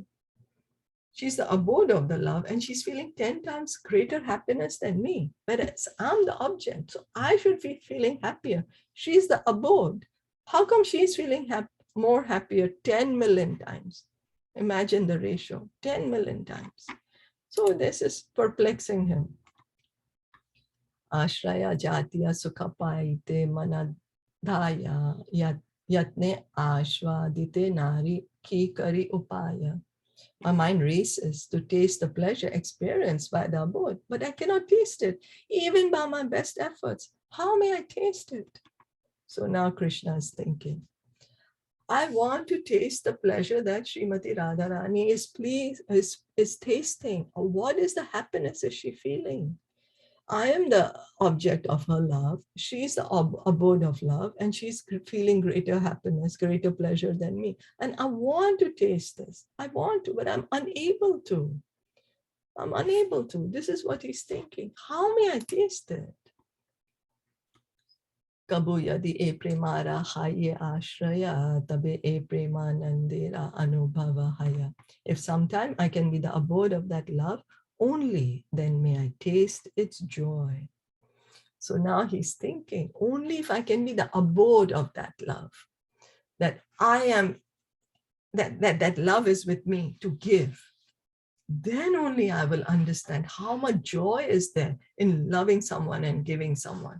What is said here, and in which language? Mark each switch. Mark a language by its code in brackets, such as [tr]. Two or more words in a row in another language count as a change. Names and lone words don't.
[en] She's the abode of the love, and she's feeling 10 times greater happiness than me. Whereas I'm the object, so I should be feeling happier. She's the abode. How come she's feeling more happier 10 million times? Imagine the ratio, 10 million times. So this is perplexing him. [bn] আশ্রয় জাতীয় সুখপাইতে মনধায় যত্নে আস্বাদিতে নারি কি করি উপায়. [en] My mind races to taste the pleasure experienced by the abode, but I cannot taste it, even by my best efforts. How may I taste it? So now Krishna is thinking, I want to taste the pleasure that Srimati Radharani is tasting. What is the happiness is she feeling? I am the object of her love. She's the abode of love, and she's feeling greater happiness, greater pleasure than me. And I want to taste this. I want to, but I'm unable to. I'm unable to. This is what he's thinking. How may I taste it? [bn] কভু যদি এ প্রেমার হয়ে আশ্রয় তবে এ প্রেমানন্দের অনুভব হয়. [en] If sometime I can be the abode of that love, only then may I taste its joy. So now he's thinking, only if I can be the abode of that love, that I am, that love is with me to give, then only I will understand how much joy is there in loving someone and giving someone.